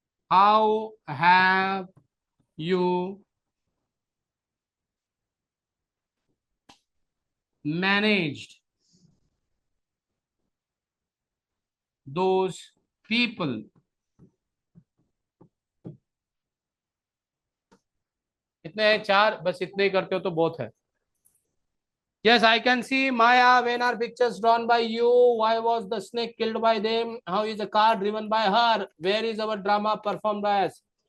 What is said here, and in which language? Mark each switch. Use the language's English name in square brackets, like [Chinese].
[English] How have you managed those people? [Hindi] इतने हैं चार, बस इतने ही करते हो तो बहुत है. [English] Yes, I can see Maya. When are pictures drawn by you? Why was the snake killed by them? How is the car driven by her? Where is our drama performed by us?